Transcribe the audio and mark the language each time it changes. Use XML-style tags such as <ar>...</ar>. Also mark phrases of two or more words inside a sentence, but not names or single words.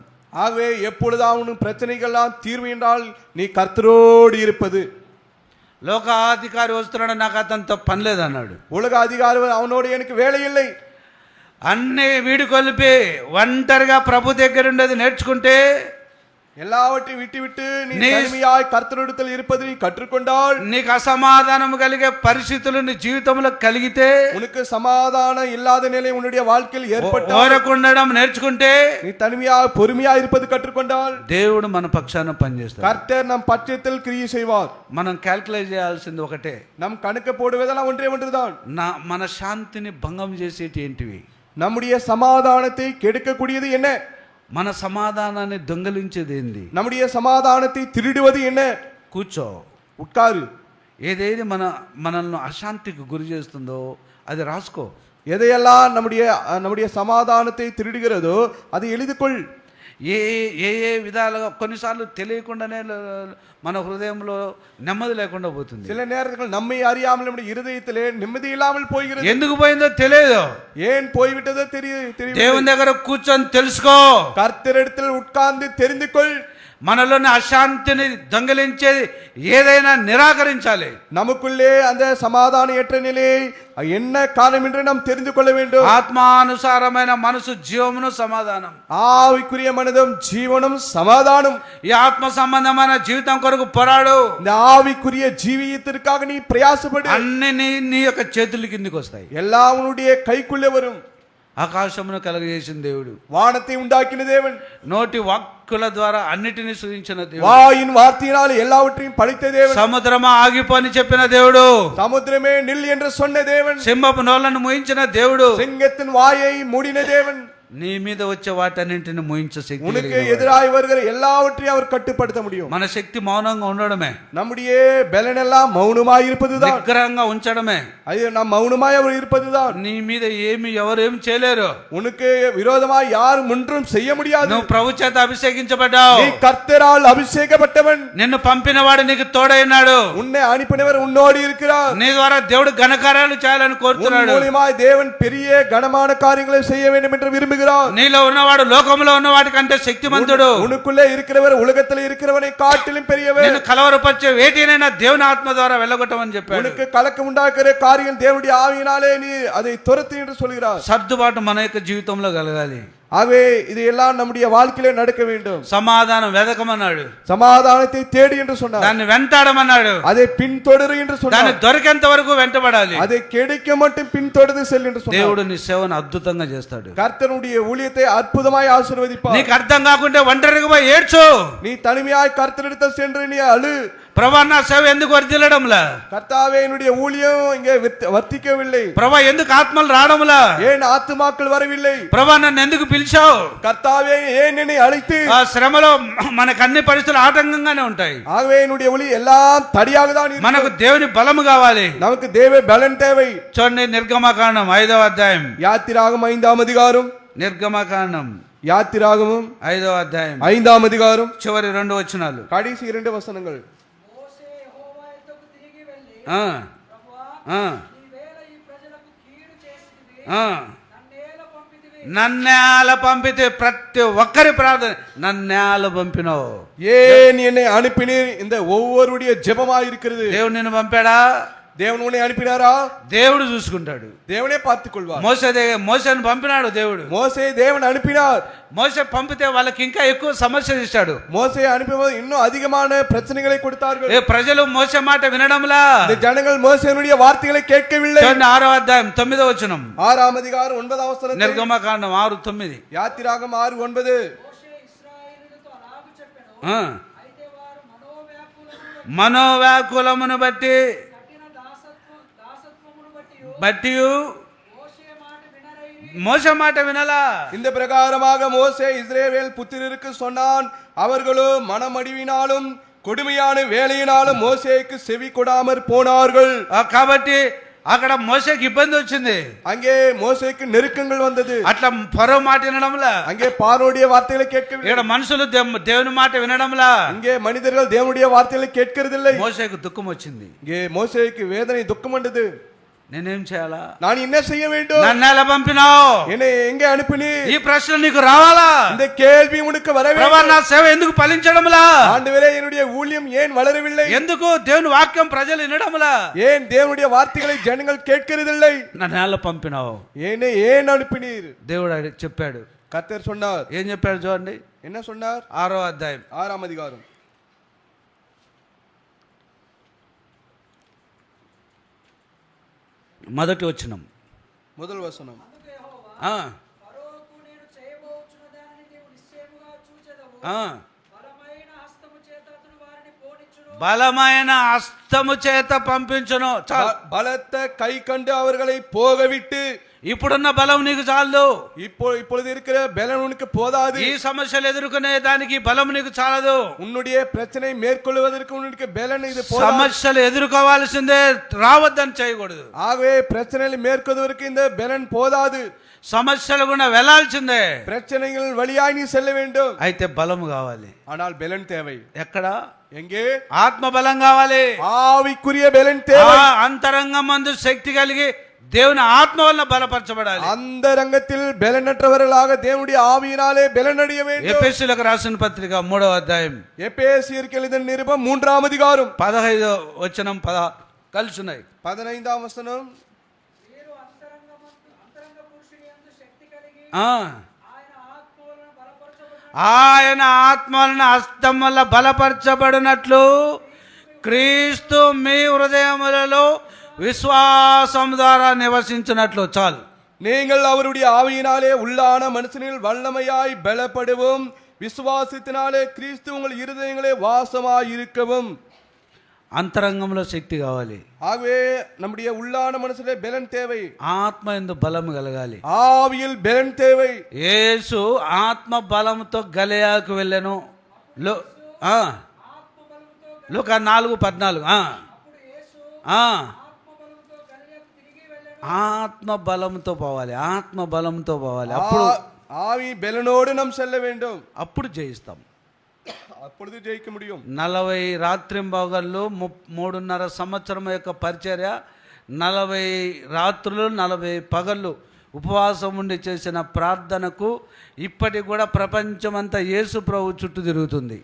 <ta>ஆகவே எப்பொழுதாவது பிரச்சனைகள்லாம் தீர்வு என்றால் நீ கர்த்தரோடு இருப்பது.</ta> <te>లోకాధికారి వస్తున్నాడు, నాకు అతనితో పని లేదన్నాడు.</te> <ta>உலக அதிகாரி அவனோடு எனக்கு வேலை இல்லை.</ta> <te>అన్ని వీడుకొల్పి ఒంటరిగా ప్రభు దగ్గర ఉండేది నేర్చుకుంటే,</te> <ta>எல்லாவற்றையும் விட்டு விட்டு நீ தனிமையாய் கர்த்தரிடத்தில் இருப்பதை நீ கற்றுக்கொண்டால்,</ta> <te>నీకు అసమాధానం కలిగే పరిస్థితులు నీ జీవితంలో కలిగితే,</te> <ta>உனக்கு சமாதானம் இல்லாத நிலை உன்னுடைய வாழ்க்கையில் ஏற்பட்டால்,</ta> <te>ఓరకుండడం నేర్చుకుంటే,</te> <ta>நீ தனிமையாக பொறுமையாக இருப்பது கற்றுக்கொண்டால்,</ta> <te>దేవుడు మన పక్షాన పనిచేస్తాడు.</te> <ta>கர்த்தர் நம் பட்சத்தில் கிரியை செய்வார்.</ta> <te>మనం క్యాల్కులేట్ చేయాల్సింది ఒకటే,</te> <ta>நம் கணக்கு போடுவதெல்லாம் ஒன்றே ஒன்றுதான்.</ta> <te>మన శాంతిని భంగం చేసేటి ఏంటివి?</te> <ta>நம்முடைய சமாதானத்தை கெடுக்கக்கூடியது என்ன?</ta> <te>మన సమాధానాన్ని దొంగలించేది ఏంది?</te> <ta>நம்முடைய சமாதானத்தை திருடுவது என்ன?</ta> <te>కూర్చో,</te> <ta>உட்காரு.</ta> <te>ఏదేది మనల్ని అశాంతికి గురి చేస్తుందో అది రాసుకో.</te> <ta>எதையெல்லாம் நம்முடைய சமாதானத்தை திருடுகிறதோ அதை எழுதிக்கொள்.</ta> <te>ఏ ఏ ఏ విధాలుగా కొన్నిసార్లు తెలియకుండానే మన హృదయంలో నెమ్మది లేకుండా పోతుంది.</te> <ta>சில நேரங்கள் நம்மை அறியாமல் நம்முடைய இருதயத்திலே நிம்மதி இல்லாமல் போகிறது.</ta> <te>ఎందుకు పోయిందో తెలియదు,</te> <ta>ஏன் போய்விட்டதோ தெரியும்.</ta> <te>దేవుని దగ్గర కూర్చొని తెలుసుకో,</te> <ta>கர்த்தரிடத்தில் உட்கார்ந்து தெரிந்து கொள்.</ta> <te>మనలోని అశాంతిని దొంగలించేది ఏదైనా నిరాకరించాలి.</te> <ta>நமக்குள்ளே அந்த சமாதானயற்ற நிலையை என்ன காரணம் என்று நாம் தெரிந்து கொள்ள வேண்டும்.</ta> <te>ఆత్మానుసారమైన మనసు జీవమును సమాధానం,</te> <ta>ஆவிக்குரிய மனதும் ஜீவனும் சமாதானம்.</ta> <te>ఈ ఆత్మ సంబంధమైన జీవితం కొరకు పోరాడు.</te> <ta>இந்த ஆவிக்குரிய ஜீவியத்திற்காக நீ பிரயாசப்படு.</ta> <te>అన్ని నీ యొక్క చేతుల కిందికి వస్తాయి.</te> <ta>எல்லாம் உன்னுடைய கைக்குள்ளே வரும்.</ta> <te>ఆకాశమును కలుగజేసిన దేవుడు,</te> <ta>வானத்தை உண்டாக்கின தேவன்,</ta> <te>నోటి వాక్కుల ద్వారా అన్నిటిని సృజించిన దేవుడు,</te> <ta>வாயின் வார்த்தையினால் எல்லாவற்றையும் படைத்த தேவன்,</ta> <te>సముద్రమా ఆగిపోని చెప్పిన దేవుడు,</te> <ta>சமுத்திரமே நில் என்று சொன்ன தேவன்,</ta> <te>సింహపు నోళ్లను మూయించిన దేవుడు,</te> <ta>சிங்கத்தின் வாயை மூடின தேவன்,</ta> <te>నీ మీద వచ్చే వాటన్నింటిని మూయించే శక్తి</te> <ta>உனக்கு</ta> <te>కలిగిన వాడు.</te> <ta>எதிராய் வருகிற எல்லாவற்றையும் அவர் கட்டுப்படுத்த முடியும்.</ta> <te>మన శక్తి మౌనంగా ఉండడమే,</te> <ta>நம்முடைய பலனெல்லாம் மௌனமாய் இருப்பதுதான்.</ta> <te>నిగ్రహంగా ఉంచడమే.</te> <ta>அது நாம் மௌனமாய் அவர் இருப்பதுதான்.</ta> <te>నీ మీద ఎవరు ఏం చేయలేరు.</te> <ta>உனக்கு விரோதமாய் யாரும் ஒன்றும் செய்ய முடியாது.</ta> <te>నువ్వు ప్రభు చేత అభిషేకించబడ్డావు,</te> <ta>நீ கர்த்தரால் அபிஷேகப்பட்டவன்,</ta> <te>నిన్ను పంపిన వాడు నీకు తోడైనాడు,</te> <ta>உன்னை அனுப்பினவர் உன்னோடு இருக்கிறார்.</ta> <te>నీ ద్వారా దేవుడు ఘనకార్యాలు చేయాలని</te> <ta>உன்</ta> <te>కోరుతున్నాడు.</te> <ta>மூலமாய் தேவன் பெரிய கனமான காரியங்களை செய்ய வேண்டும் என்று விரும்புகிறார்.</ta> <te>నీలో ఉన్నవాడు లోకంలో ఉన్న వాటి కంటే శక్తిమంతుడు.</te> <ta>உனக்குள்ளே இருக்கிறவர் உலகத்தில் இருக்கிறவனை காட்டிலும் பெரியவர்.</ta> <te>నిన్ను కలవరపరిచే వేటినైనా దేవుని ఆత్మ ద్వారా వెళ్ళగొట్టమని చెప్పాడు.</te> <ta>உனக்கு கலக்கம் உண்டாக்குற காரியம் தேவனுடைய ஆவியினாலே நீ அதை துரத்து என்று சொல்கிறார்.</ta> <te>సర్దుబాటు మన యొక్క జీవితంలో కలగాలి.</te> <ta>ஆகவே இது எல்லாம் நம்முடைய வாழ்க்கையிலே நடக்க வேண்டும்.</ta> <te>సమాధానం వెదకమన్నాడు,</te> <ta>சமாதானத்தை தேடி என்று சொன்னார்.</ta> <te>దాన్ని వెంటాడమన్నాడు,</te> <ta>அதை பின்தொடரு என்று</ta> <te>దాన్ని</te> <ta>சொன்னார்.</ta> <te>దొరికేంత వరకు వెంటబడాలి.</te> <ta>அதை கிடைக்க மட்டும் பின்தொடர்ந்து செல் என்று சொன்னார்.</ta> <te>దేవుడు నీ సేవను అద్భుతంగా చేస్తాడు.</te> <ta>கர்த்தருடைய ஊழியத்தை அற்புதமாய் ஆசீர்வதிப்பார்.</ta> <te>నీకు అర్థం కాకుంటే ఒంటరిగా పోయి ఏడ్చు.</te> <ta>நீ தனிமையாய் கர்த்தரிடத்தில் சென்று நீ அழு.</ta> <te>ప్రభా నా సేవ ఎందుకు వర్ధిల్లడంలా,</te> <ta>கர்த்தாவே என்னுடைய ஊழியம் இங்கே வர்த்திக்கவில்லை,</ta> <te>ప్రభా ఎందుకు ఆత్మలు రావడంలా,</te> <ta>ஏன் ஆத்துமாக்கள் வரவில்லை,</ta> <te>ప్రభా నన్ను ఎందుకు పిలిచావు,</te> <ta>கர்த்தாவே ஏன் என்னை அழைத்து.</ta> <te>ఆ శ్రమలో మనకు అన్ని పరిస్థితులు ఆటంకంగానే ఉంటాయి.</te> <ta>ஆகவே என்னுடைய ஒளி எல்லாம் தடியாக தான் இருக்கும்.</ta> <te>మనకు దేవుని బలము కావాలి.</te> <ta>நமக்கு தேவ பலன் தேவை.</ta> <te>చూడండి నిర్గమకాండం 5వ అధ్యాయం,</te> <ta>யாத்திராகமம் 5ஆம் அதிகாரம்,</ta> <te>నిర్గమకాండం</te> <ta>யாத்திராகமம்</ta> <te>5వ అధ్యాయం</te> <ta>5ஆம் அதிகாரம்</ta> <te>చివరి 2 వచనాలు.</te> <ta>கடைசி 2 வசனங்கள். ఆ, ఆ, ఆ.</ta> <te>నన్నేల పంపితే ప్రతి ఒక్కరి ప్రార్థన, నన్నేల పంపినావు.</te> <ta>ஏன் என்னை அனுப்பினீர் இந்த ஒவ்வொருடைய ஜெபமாய் இருக்கிறது.</ta> <te>దేవుడు నిన్ను పంపాడా?</te> <ta>தேவன் உன்னை அனுப்பினாரா?</ta> <te>దేవుడు చూసుకుంటాడు.</te> <ta>தேவனே பார்த்துக் கொள்வார்.</ta> <te>మోసేని పంపినాడు దేవుడు.</te> <ta>மோசே தேவன் அனுப்பினார்.</ta> <te>మోసే పంపితే వాళ్ళకి ఇంకా ఎక్కువ సమస్యలు ఇచ్చాడు.</te> <ta>மோசே அனுப்பும்போது இன்னும் அதிகமான பிரச்சனைகளை கொடுத்தார்கள்.</ta> <te>ప్రజలు మోసే మాట వినడంలా.</te> <ta>இந்த ஜனங்கள் மோசேனுடைய வார்த்தைகளை கேட்கவில்லை.</ta> <te>6వ అధ్యాయం 9వ వచనం.</te> <ta>6ஆம் அதிகாரம் 9ஆம் வசனம்.</ta> <te>నిర్గమకాండం 6:9.</te> <ta>யாத்திராகமம் 6:9.</ta> <te>మనోవ్యాకులమును బట్టి மோசே మాట వినలా.</te> <ta>இந்த பிரகாரமாக மோசே இஸ்ரவேல் புத்திரருக்கு சொன்னான். அவர்களோ மனமடிவினாலும் கொடுமையான வேலையினாலும் மோசேக்கு செவி கொடாமற் போனார்கள்.</ta> <te>కాబట్టి అక్కడ మోసేకి ఇబ్బంది వచ్చింది.</te> <ta>அங்கே மோசேக்கு நெருக்கங்கள் வந்தது.</ta> <te>అట్లా ఫరో మాట వినడంలా.</te> <ta>அங்கே பார்வோனுடைய வார்த்தைகளை கேட்கவில்லை.</ta> <te>ఇక్కడ మనుషులు దేవుని మాట వినడంలా.</te> <ta>இங்கே மனிதர்கள் தேவனுடைய வார்த்தைகளை கேட்கிறதில்லை.</ta> <te>మోసేకు దుఃఖం వచ్చింది.</te> <ta>இங்கே மோசேக்கு வேதனை துக்கம் வந்தது.</ta> <te>నేనేం చేయాలా?</te> <ta>நான் என்ன செய்ய வேண்டும்?</ta> <te>నన్ను ఎలా పంపినావు?</te> <ta>என்னை எங்கே அனுப்பினி?</ta> <te>ఈ ప్రశ్న నీకు రావాలా?</te> <ta>இந்த கேள்வி உனக்கு வர வேண்டும்.</ta> <te>ప్రభువా, నా సేవ ఎందుకు ఫలించడంలా?</te> <ta>ஆண்டவரே, என்னுடைய ஊழியம் ஏன் வளரவில்லை?</ta> <te>ఎందుకు దేవుని వాక్యం ప్రజలు వినడంలా?</te> <ta>ஏன் தேவனுடைய வார்த்தைகளை ஜனங்கள் கேட்கிறதில்லை?</ta> <te>నన్ను ఎలా పంపినావు?</te> <ta>என்னை ஏன் அனுப்பினீர்?</ta> <te>దేవుడు చెప్పాడు.</te> <ta>கர்த்தர் சொன்னார்.</ta> <te>ఏం చెప్పాడు చూడండి.</te> <ta>என்ன சொன்னார்?</ta> <te>6వ అధ్యాయం</te> <ta>6ஆம் அதிகாரம்.</ta> <te>మొదటి వచనం.</te> <ta>முதல் வசனம்.</ta> <te>బలమైన హస్తము చేత పంపించును.</te> <ta>பலத்த கை கண்டு அவர்களை போகவிட்டு.</ta> <te>ఇప్పుడున్న బలం నీకు చాలదు.</te> <ta>இப்பொழுது இருக்கிற பலன் உனக்கு போதாது.</ta> <te>ఈ సమస్యలు ఎదుర్కొనే దానికి బలం నీకు చాలదు.</te> <ta>உன்னுடைய பிரச்சனை மேற்கொள்வதற்கு உனக்கு பலன் இது போதாது.</ta> <te>సమస్యలు ఎదుర్కోవాల్సిందే, రావద్దని చేయకూడదు.</te> <ta>ஆகவே பிரச்சனைகளை மேற்கொள்வதற்கு இந்த பலன் போதாது.</ta> <te>సమస్యలు కూడా వెళ్లాల్సిందే.</te> <ta>பிரச்சனைகள் வழியாய் நீ செல்ல வேண்டும்.</ta> <te>అయితే బలం కావాలి.</te> <ta>ஆனால் பலன் தேவை.</ta> <te>ఎక్కడ?</te> <ta>எங்கே?</ta> <te>ఆత్మ బలం కావాలి.</te> <ta>ஆவிக்குரிய பலன் தேவை.</ta> <te>అంతరంగమందు శక్తి కలిగి దేవుని ఆత్మ వలన బలపరచబడాలి.</te> <ta>அந்த ரங்கத்தில் பலனற்றவர்களாக தேவனுடைய ஆவியினாலே பலனடைய வேண்டும்.</ta> <te>ఎఫెసీయులకు రాసిన పత్రిక 3వ అధ్యాయం.</te> <ta>எபேசியருக்கு எழுதின நிருபம் 3ஆம் அதிகாரம்</ta> <te>15వ వచనం కలిసి ఉన్నాయి.</te> <ta>15ஆம் வசனம்.</ta> <te>ఆయన ఆత్మ వలన హస్తం వల్ల బలపరచబడినట్లు క్రీస్తు మీ హృదయములలో విశ్వాసం ద్వారా నివసించినట్లు. చాలు.</te> <ta>நீங்கள் அவருடைய ஆவியினாலே உள்ளான மனுஷனில் வல்லமையாய் பலப்படவும் விசுவாசத்தினாலே கிறிஸ்து உங்கள் இருதயங்களே வாசமாய் இருக்கவும்.</ta> <te>అంతరంగంలో శక్తి కావాలి.</te> <ta>ஆகவே நம்முடைய உள்ளான மனசுல பலன் தேவை.</ta> <te>ఆత్మ యందు బలము కలగాలి.</te> <ta>ஆவியில் பலன் தேவை.</ta> <te>యేసు ఆత్మ బలముతో గలియాకు వెళ్ళెను. లూకా 4:14. ఆత్మ బలంతో పోవాలి. ఆత్మ బలంతో పోవాలి. అప్పుడు</te> <ta>ஆவி பலனோடு நாம் செல்ல வேண்டும்.</ta> <te>అప్పుడు జయిస్తాం.</te> <ta>அப்பொழுது ஜெயிக்க முடியும்.</ta> <te>40 రాత్రింబగళ్ళు 3.5 సంవత్సరం యొక్క పరిచర్య, 40 రాత్రులు 40 పగళ్ళు ఉపవాసం ఉండి చేసిన ప్రార్థనకు ఇప్పటికి కూడా ప్రపంచమంతా యేసు ప్రభు చుట్టూ తిరుగుతుంది.</te>